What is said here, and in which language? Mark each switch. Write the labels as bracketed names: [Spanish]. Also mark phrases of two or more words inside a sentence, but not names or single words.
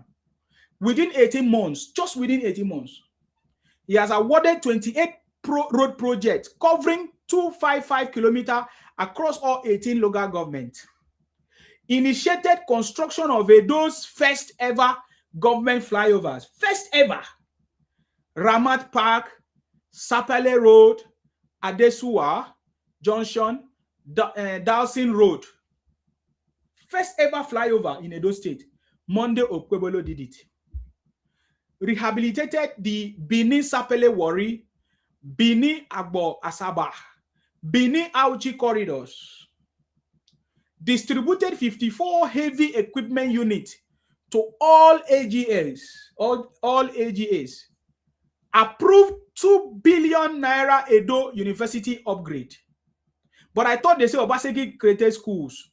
[English] Within 18 months, just within 18 months, he has awarded 28 road projects covering 255 kilometers across all 18 local governments. Initiated construction of Edo's first ever government flyovers. First ever. Ramat Park, Sapele Road, Adesuwa Junction, Dawson Road. First ever flyover in Edo State. Monday Okpebholo did it. Rehabilitated the Benin Sapele Wari, Benin Agbo Asaba, Benin Auchi corridors. Distributed 54 heavy equipment units to all AGAs. All AGAs. Approved 2 billion naira Edo University upgrade. But I thought they say Obaseki created schools.